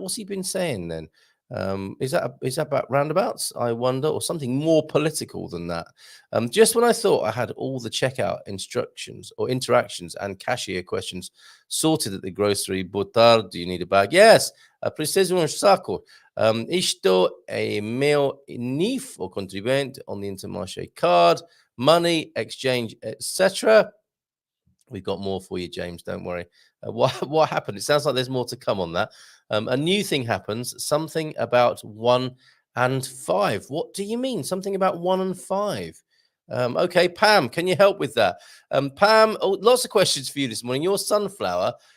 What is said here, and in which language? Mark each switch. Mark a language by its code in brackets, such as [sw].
[en] What's he been saying then? Is that about roundabouts, I wonder, or something more political than that? Just when I thought I had all the checkout instructions or interactions and cashier questions sorted at the grocery, [pt] boa tarde, [en] do you need a bag? [pt] Yes, preciso saco. Isto é meu NIF [en] or contribuinte on the Intermarché card, money, exchange, etc. We've got more for you, James. Don't worry. What happened? It sounds like there's more to come on that. A new thing happens. Something about 1 and 5. What do you mean? Something about 1 and 5? Okay, Pam, can you help with that? Pam, lots of questions for you this morning. Your sunflower.